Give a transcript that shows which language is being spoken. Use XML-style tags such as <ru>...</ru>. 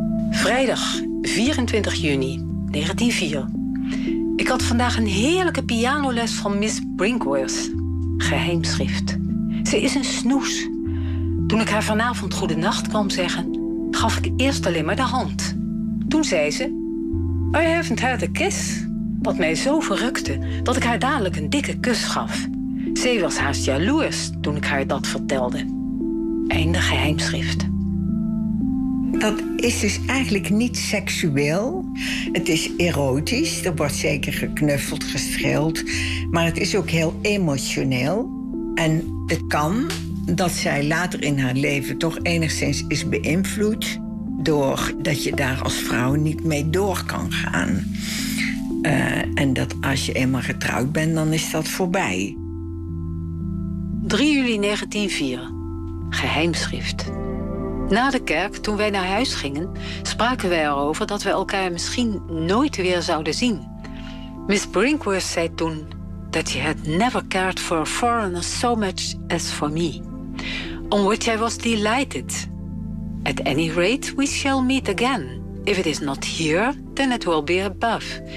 <nl>Vrijdag, 24 juni, 1904. Ik had vandaag een heerlijke pianoles van Miss Brinkworth. Geheimschrift. Ze is een snoes. Toen ik haar vanavond goedenacht kwam zeggen, gaf ik eerst alleen maar de hand. Toen zei ze,</nl> <en>I haven't had a kiss.</en> <nl>Wat mij zo verrukte, dat ik haar dadelijk een dikke kus gaf. Ze was haast jaloers toen ik haar dat vertelde. Einde geheimschrift. Dat is dus eigenlijk niet seksueel. Het is erotisch. Er wordt zeker geknuffeld, gestreeld. Maar het is ook heel emotioneel. En het kan dat zij later in haar leven toch enigszins is beïnvloed doordat je daar als vrouw niet mee door kan gaan. En dat als je eenmaal getrouwd bent, dan is dat voorbij. 3 juli 1904. Geheimschrift. Na de kerk, toen wij naar huis gingen, spraken wij erover dat we elkaar misschien nooit weer zouden zien.</nl> <en>Miss Brinkworth</en> <nl>zei toen</nl> <en>that she had never cared for a foreigner so much as for me. On which I was delighted, At any rate, we shall meet again. If it is not here, then it will be above.</en>